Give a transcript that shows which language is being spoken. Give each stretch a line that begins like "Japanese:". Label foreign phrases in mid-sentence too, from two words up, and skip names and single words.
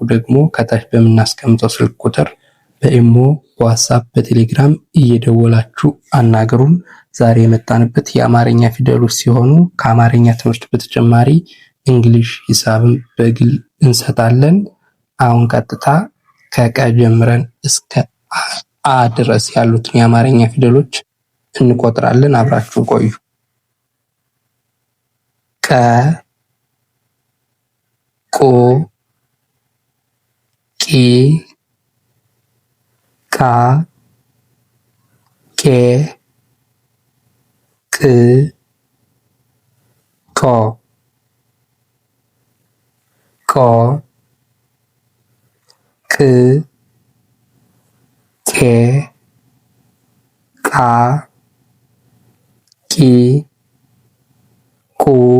Amharic: ደግሞ ከታች በምናስቀምጠው ስልክ ቁጥር በኢሞ፣ በዋትስአፕ፣ በቴሌግራም እየደወላችሁ አናግሩን። ዛሬ የመጣንበት የአማርኛ ፊደሎች ሲሆኑ ከአማርኛ ትምህርት በተጨማሪ እንግሊሽ፣ ሂሳብም በግል እንሰጣለን። አሁን ቀጥታ ከቀ ጀምረን እስከ አ ድረስ ያሉትን የአማርኛ ፊደሎች እንቆጥራለን። አብራችሁ ቆዩ። ቀ፣ ቆ፣ ቂ፣ ቃ፣ ቄ፣ ቅ፣ ቆ፣ ቆ፣ ቅ፣ ቄ፣ ቃ፣ ቂ፣ ቁ፣